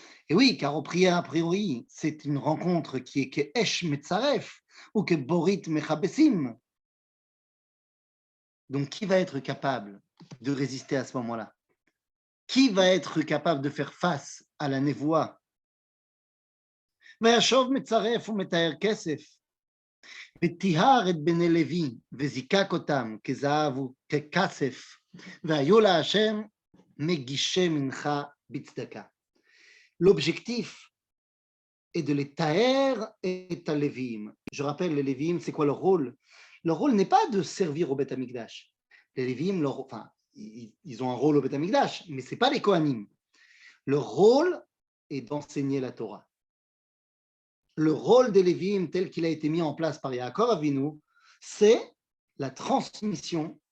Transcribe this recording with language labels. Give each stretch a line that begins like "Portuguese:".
French: Et oui, car a priori, c'est une rencontre qui est que
Hebrew: Esh Metzaref
French: ou que
Hebrew: Borit Mechabesim.
French: Donc, qui va être capable de résister à ce moment-là? Qui va être capable de faire face à la névoie?
Hebrew: וישוב מצרף ומתאר כסף, וטיהר את בני לוי, וזיקק אותם כזהב וככסף, והיו להשם מגישי מנחה בצדקה.
French: L'objectif est de les taer et à Lévi'im. Je rappelle, les Lévi'im, c'est quoi leur rôle? Leur rôle n'est pas de servir au Beth Amikdash. Les Lévi'im, enfin, ils ont un rôle au Beth Amikdash, mais ce n'est pas les Kohanim. Leur rôle est d'enseigner la Torah. Le rôle des Lévi'im tel qu'il a été mis en place par Yaakov Avinu, c'est la transmission